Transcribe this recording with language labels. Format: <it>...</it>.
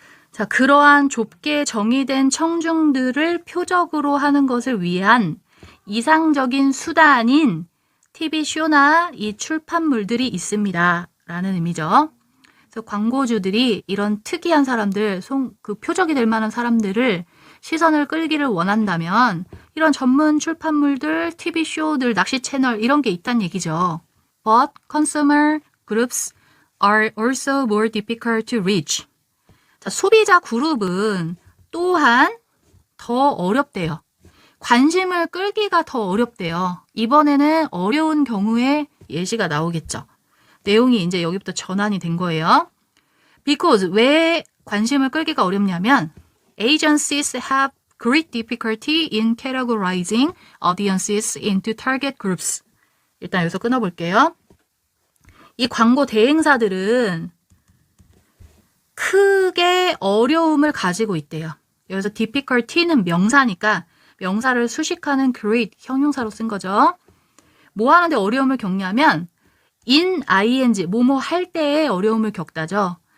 <ko>자, 그러한 좁게 정의된 청중들을 표적으로 하는 것을 위한 이상적인 수단인 TV쇼나 이 출판물들이 있습니다. 라는 의미죠. 그래서 광고주들이 이런 특이한 사람들, 그 표적이 될 만한 사람들을 시선을 끌기를 원한다면 이런 전문 출판물들, TV쇼들, 낚시 채널 이런 게 있다는 얘기죠.</ko> <en>But consumer groups are also more difficult to reach.</en> <ko>자, 소비자 그룹은 또한 더 어렵대요. 관심을 끌기가 더 어렵대요. 이번에는 어려운 경우에 예시가 나오겠죠. 내용이 이제 여기부터 전환이 된 거예요.</ko> <en>Because</en> <ko>왜 관심을 끌기가 어렵냐면</ko> <en>agencies have great difficulty in categorizing audiences into target groups.</en> <ko>일단 여기서 끊어볼게요. 이 광고 대행사들은 크게 어려움을 가지고 있대요. 여기서 difficulty는 명사니까 명사를 수식하는 great 형용사로 쓴 거죠. 뭐 하는데 어려움을 겪냐면 in ing 뭐뭐 할 때에 어려움을 겪다죠.</ko>